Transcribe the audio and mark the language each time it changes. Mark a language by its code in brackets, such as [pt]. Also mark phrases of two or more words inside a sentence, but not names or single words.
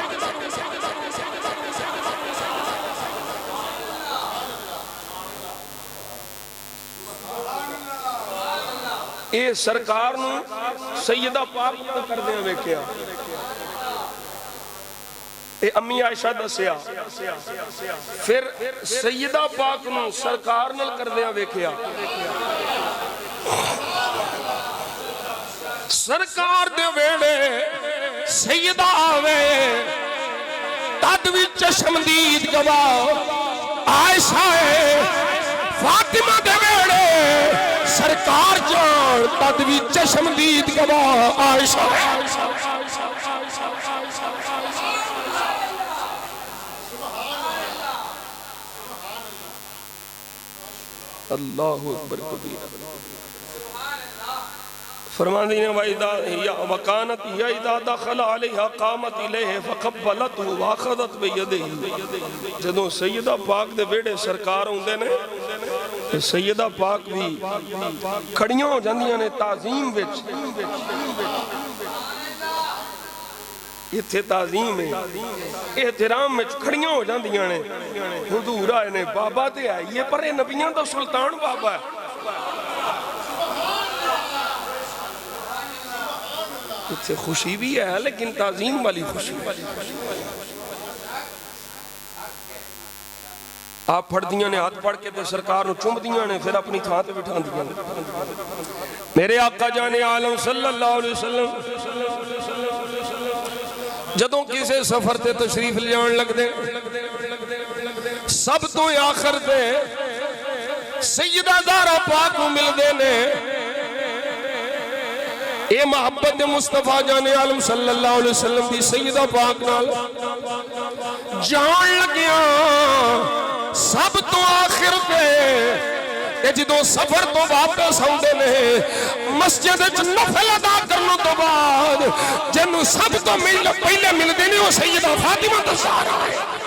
[pa] اے سرکار نو سیدہ پاک کر دیا ویکھیا، اے امی عائشہ دسیا، پھر سیدہ پاک نو سرکار نل کر دیا ویکھیا، سرکار دے ویڑے سیدہ آوے تدوی چشمدید گواہ عائشہ ہے، فاطمہ دے ویڑے سرکار جان تدوی چشمدید گواہ عائشہ ہے، [ar] اللہ اکبر کبیر، [pa] فرمان دینے [ar] وَقَانَتْ هِيَ اِذَا دَخَلَ عَلَيْهَا قَامَتْ إِلَيْهِ فَقَبَّلَتْهُ وَأَخَذَتْ بِيَدِهِ، [pa] جدوں سیدہ پاک دے بیڑے سرکار ہوندے نے، سیدہ پاک بھی کھڑیاں ہو جاندیاں نے تعظیم وچ، اتھے تعظیم ہے احترام میں کھڑیاں ہو جاندیاں نے، حضور آئے نے بابا تے آئیے پر اے نبیاں دا سلطان بابا ہے، اتھے خوشی بھی ہے لیکن تعظیم والی خوشی، آپ پڑھ دیاں نے ہاتھ پڑھ کے تے سرکار نو چوم دیاں نے، پھر اپنی تھان تے بٹھان دیاں نے، میرے آقا جان عالم [ar] صلی اللہ علیہ وسلم [pa] جدوں کسے سفر تے تشریف لیان لگ دے، سب تو آخر تے سیدہ زہرا پاک کو مل دے نے، اے محبت مصطفیٰ جان عالم [ar] صلی اللہ علیہ وسلم [pa] دی سیدہ پاک نال جان لگیاں، سب تو آخر تے جدوں سفر تو واپس آؤندے نے، مسجد وچ نفل ادا کرنے تو بعد جنوں سب تو پہلے ملدے نے وہ سیدہ فاطمہ الزہرا ہے،